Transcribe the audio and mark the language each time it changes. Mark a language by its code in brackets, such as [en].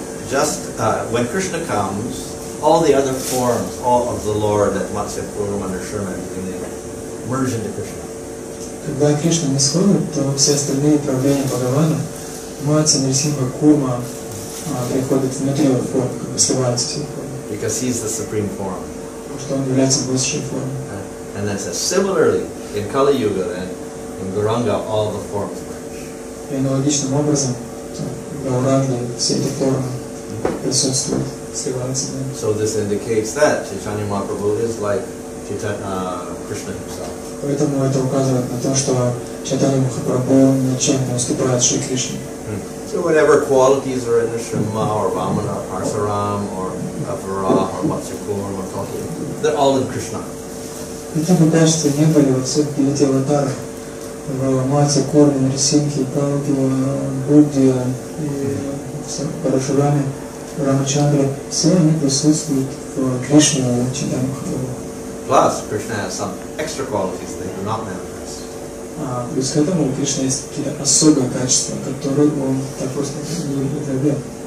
[en] Just when Krishna comes, all the other forms, all of the Lord at Matsya Purvam under Sherman, they merge into Krishna. [ru] Когда Кришна не сходит, то все остальные проявления Бхагавана, Матья, Нарисимха, Курма, приходят внутри его формы, как бы сливаются все формы. [en] Because he's the supreme form. [ru] Потому что он является высшей формой. [en] And then says similarly in Kali Yuga, then in Gauranga, all the forms merge. [ru] И аналогичным образом в Гауранге все эти формы присутствуют, сливаются. [en] So this indicates that Chaitanya Mahaprabhu is like Krishna himself. [ru] Поэтому это указывает на то, что Чайтанья Махапрабху ничем не уступает Шри Кришне. [en] So whatever qualities are in the Shrimma or Vamana or Parsaram or Avara or Matsyakur or Kalki, they're all in Krishna. [ru] Какие бы качества не были во всех 9 аватарах, в Матья, Корне, Нарисимхе, Калки, Будде и Парашураме, Рамачандре, все они присутствуют в Кришне и Чайтанье Махапрабху. [en] Plus, Krishna has some extra qualities that do not manifest. [ru] Плюс к этому у Кришны есть какие-то особые качества, которые он так просто не проявляет.